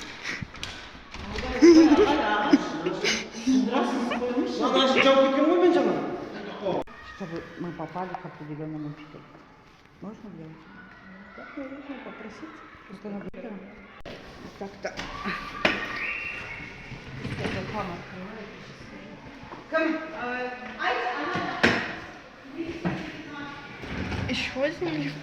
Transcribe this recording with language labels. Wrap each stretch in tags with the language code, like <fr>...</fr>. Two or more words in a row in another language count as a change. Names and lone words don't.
<ru>Она же</ru> <kk>жауап кеткен ғой мен жаңа.</kk> <ru>Чтобы мы попали к определенному учителю. Можно сделать? Так, можно попросить. Просто на Так-то. Кім? Еще один лифт.</ru>